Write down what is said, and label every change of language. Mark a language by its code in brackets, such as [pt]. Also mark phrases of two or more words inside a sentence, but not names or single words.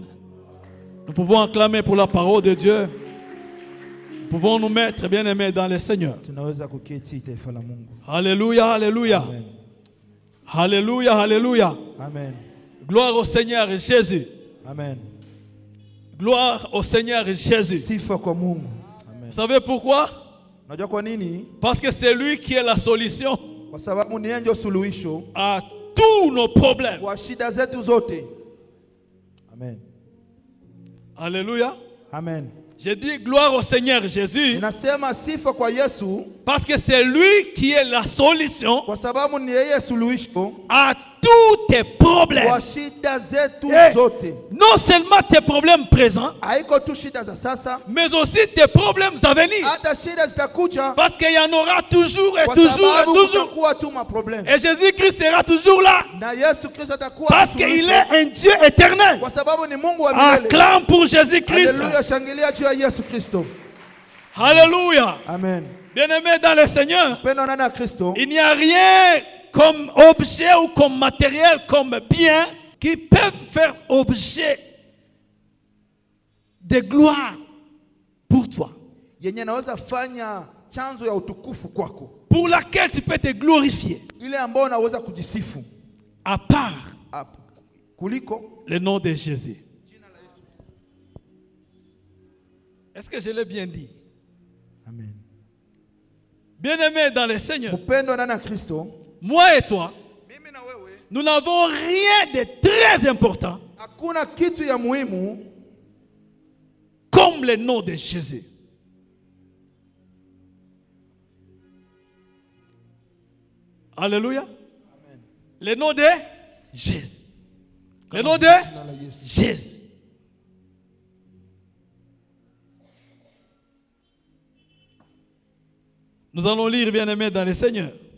[fr] Nous pouvons acclamer pour la parole de Dieu. Nous pouvons nous mettre bien aimés dans le Seigneur. Alléluia, alléluia. Amen. Alléluia, alléluia. Amen. Gloire au Seigneur Jésus. Amen. Gloire au Seigneur Jésus. [sw] Sifa kwa Mungu. [fr] Vous savez pourquoi? [sw] Unajua kwa nini? [fr] Parce que c'est lui qui est la solution [sw] Kwa sababu ni yeye ndio suluhisho [fr] à tous nos problèmes. [sw] kwa shida zetu zote. [fr] Amen. Alléluia. Amen. J'ai dit gloire au Seigneur Jésus [sw] Ninasema sifa kwa Yesu [fr] parce que c'est lui qui est la solution [sw] kwa sababu ni yeye suluhisho [fr] à tous tes problèmes. [sw] kwa shida zetu Hey, zote. [fr] non seulement tes problèmes présents, [sw] Haiko tu shida za sasa, [fr] mais aussi tes problèmes à venir. [sw] hata shida zitakuja [fr] Parce qu'il y en aura toujours et [sw] kwa [fr] toujours et [sw] sababu [fr] toujours. [sw] kutakuwa tu maproblème. [fr] Et Jésus-Christ sera toujours là. [sw] Na Yesu Kristo atakuwa [fr] Parce qu'il est un Dieu éternel. [sw] kwa sababu ni Mungu wa milele. [fr] Acclame pour Jésus-Christ. Alléluia, [sw] shangilia juu ya Yesu Kristo. [fr] Alléluia. Amen. Bien-aimés dans le Seigneur, [sw] Pendo nani na Kristo? [fr] il n'y a rien comme objet ou comme matériel, comme bien, qui peuvent faire objet de gloire pour toi. [sw] Yenye naweza fanya chanzo ya utukufu kwako. [fr] Pour laquelle tu peux te glorifier. [sw] Ile ambayo unaweza kujisifu. [fr] À part [sw] Kuliko [fr] le nom de Jésus. Est-ce que je l'ai bien dit? Amen. Bien-aimés dans le Seigneur, [sw] Upendo nani na Kristo? [fr] moi et toi, [sw] Mimi na wewe. [fr] nous n'avons rien de très important [sw] Hakuna kitu ya muhimu [fr] comme le nom de Jésus. Alléluia. Amen. Le nom de Jésus. Le nom de Jésus. Nous allons lire, bien-aimés, dans le Seigneur.